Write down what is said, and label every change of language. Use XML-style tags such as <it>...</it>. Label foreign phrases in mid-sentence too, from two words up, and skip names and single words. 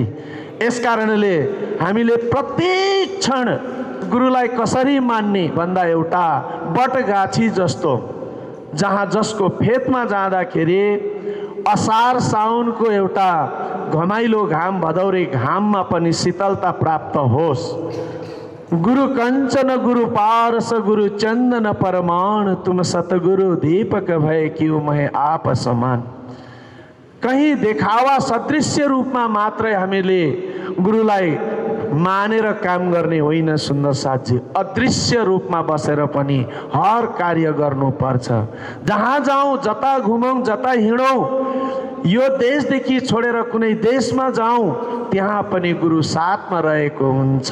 <ne>यस कारणले हामीले प्रत्येक क्षण गुरुलाई कसरी मान्ने भन्दा एउटा बटगाछी जस्तो, जहाँ जसको फेदमा जाँदाखेरि असार साउनको एउटा घमाइलो घाम, भदौरे घाममा पनि शीतलता प्राप्त होस्।</ne> <hi>गुरु कंचन गुरु पारस गुरु चंदन परमाण, तुम सतगुरु दीपक भय क्यों महे आप समान।</hi> <ne>कहीं देखावा सदृश्य रूपमा मात्रै हामीले गुरुलाई मानेर काम गर्ने होइन सुन्दर साथजी, अदृश्य रूपमा बसेर पनि हर कार्य गर्नुपर्छ। जहाँ जाउँ, जता घुमौँ, जता हिँडौँ, यो देशदेखि छोडेर कुनै देशमा जाउँ, त्यहाँ पनि गुरु साथमा रहेको हुन्छ।</ne>